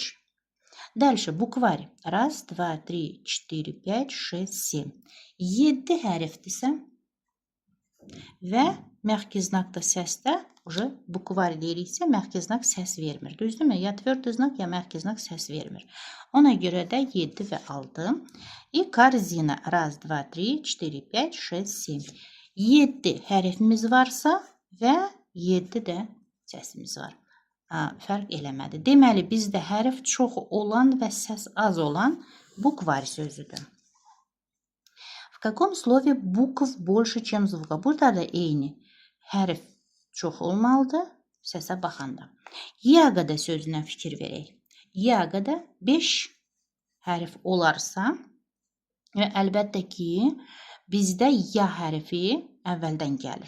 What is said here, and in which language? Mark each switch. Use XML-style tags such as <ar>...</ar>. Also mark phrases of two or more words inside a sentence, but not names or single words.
<ru>Дальше, bukvari. 1, 2, 3, 4, 5, 6, 7.</ru> <az>7 hərfdirsə və məxki znakda səsdə bukvari deyiriksə,</az> <ru>мягкий знак</ru> <az>səs vermir. Düzdürmü? Ya</az> <ru>твёрдый знак,</ru> <az>ya</az> <ru>мягкий знак</ru> <az>səs vermir. Ona görə də 7 və 6.</az> <ru>И корзина. 1, 2, 3, 4, 5, 6, 7.</ru> <az>7 hərfimiz varsa və 7 də səsimiz var. Fərq eləmədi. Deməli, bizdə hərf çox olan və səs az olan bukvari sözüdür.</az> <ru>В каком слове букв больше, чем звука?</ru> <az>Burada da eyni. Hərf çox olmalıdır səsə baxanda. Yaqada sözünə fikir verək. Yaqada 5 hərf olarsa və əlbəttə ki, bizdə ya hərfi əvvəldən gəlir.</az>